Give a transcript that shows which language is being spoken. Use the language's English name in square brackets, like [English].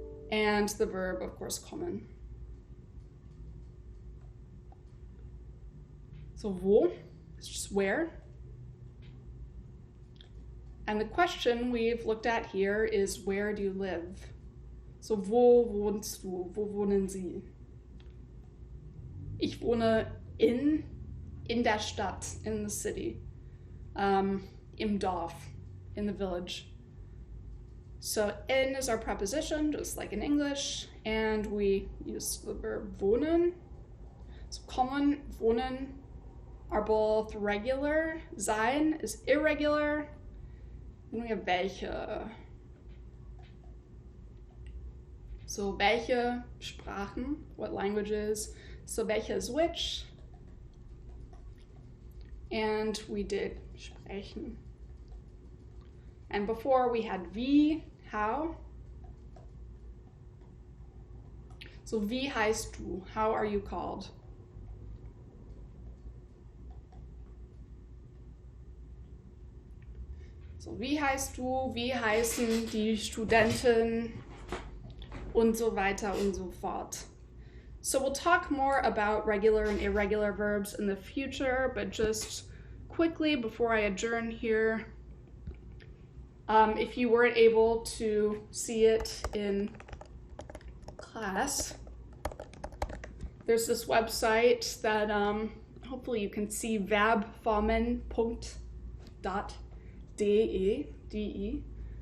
[English] And the verb, of course, kommen. So wo is just where. And the question we've looked at here is, where do you live? [German] So wo wohnst du? Wo wohnen Sie? Ich wohne in der Stadt, [English] in the city, [German] im Dorf, [English] in the village. So in is our preposition, just like in English, and we use the verb wohnen. So kommen, wohnen are both regular. Sein is irregular. Then we have welche. So [German] welche Sprachen, [English] what languages. So welche is which. And we did sprechen. And before we had wie, how. So [German] wie heißt du? [English] How are you called? [German] So wie heißt du? Wie heißen die Studenten? Und so weiter und so fort. [English] So we'll talk more about regular and irregular verbs in the future, but just quickly before I adjourn here, if you weren't able to see it in class, there's this website that hopefully you can see, verbformen.de.